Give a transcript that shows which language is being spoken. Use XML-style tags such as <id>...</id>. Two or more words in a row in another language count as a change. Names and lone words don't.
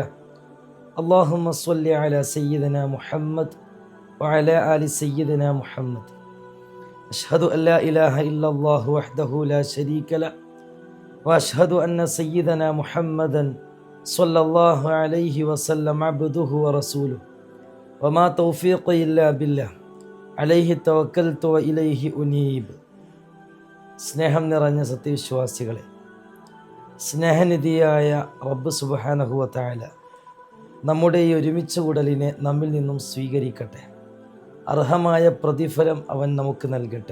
<ar>اللهم صل على سيدنا محمد وعلى آل سيدنا محمد. أشهد أن لا إله إلا الله وحده لا شريك له وأشهد أن سيدنا محمدا صلى الله عليه وسلم عبده ورسوله وما توفيقي إلا بالله عليه توكلت وإليه أنيب.</ar> <ml>സ്നേഹം നിറഞ്ഞ സത്യവിശ്വാസികളെ, സ്നേഹനിധിയായ റബ്ബ്</ml> <ar>سبحانه وتعالى</ar> <ml>നമ്മുടെ ഈ ഒരുമിച്ച് കൂടലിനെ നമ്മിൽ നിന്നും സ്വീകരിക്കട്ടെ. അർഹമായ പ്രതിഫലം അവൻ നമുക്ക് നൽകട്ടെ.</ml>